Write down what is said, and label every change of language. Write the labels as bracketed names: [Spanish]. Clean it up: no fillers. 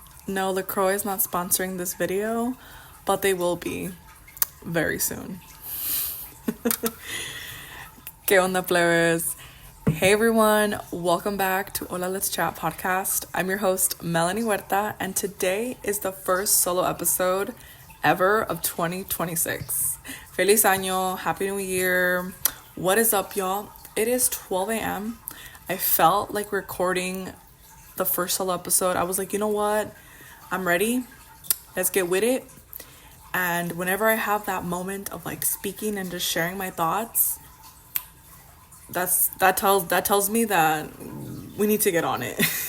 [English] No, LaCroix is not sponsoring this video, but they will be very soon. [Spanish] ¿Qué onda, plebes? [English] Hey everyone, welcome back to Hola, Let's Chat podcast. I'm your host, Melanie Huerta, and today is the first solo episode ever of 2026. [Spanish] Feliz año, [English] Happy New Year. What is up, y'all? It is 12 a.m. I felt like recording the first solo episode. I was like, you know what? I'm ready. Let's get with it. And whenever I have that moment of like speaking and just sharing my thoughts, that tells me that we need to get on it.